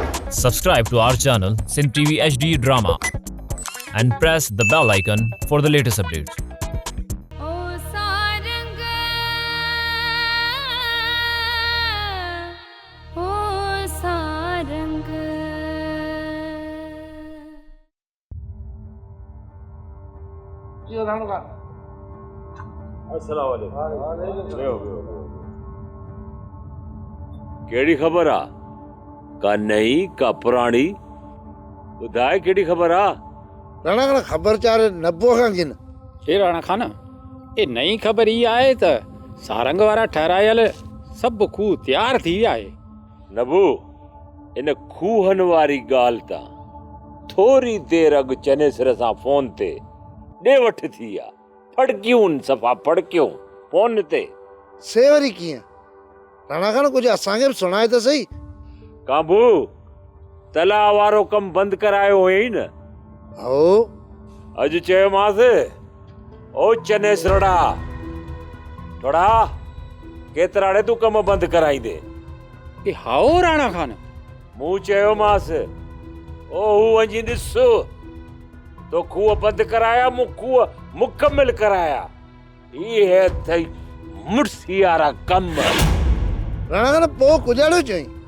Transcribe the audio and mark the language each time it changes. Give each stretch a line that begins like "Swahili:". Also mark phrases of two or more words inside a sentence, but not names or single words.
English: Subscribe to our channel Sin TV HD Drama and press the bell icon for the latest updates.
Sindhi: ओ सारंग ओ सारंग केड़ी खबर आ का नई का पुरानी ॿुधाए केड़ी खबर आ राणा खान ख़बर चार नबो खां किन हे राणा खान ये नई ख़बर ई आहे त सारंग वारा ठहरायल सभु खूह तयार थी विया आहे। नबू इन खूहन वारी ॻाल्हि तां थोरी देर अॻु चनेसर सां फोन ते ॾे वठ थी आ फड़कियूं सफ़ा फड़कियूं फोन ते से वरी कीअं राणा खान कुझु असांखे बि सुणाए त सही। काबू तलाउ वारो कमु बंदि करायो हुयई न हो अॼु चयोमांसि ओ चनेसरड़ा थोड़ा केतिराड़े तूं कमु बंदि कराईंदे ए हाओ राणा खान मूं चयोमांसि ओ हू वञी ॾिस तो खूह बंदि कराया मूं खूह मुकमिल कराया इहे अथई मुड़सी वारा कम। राणा खान पोइ कुजाड़ियो चई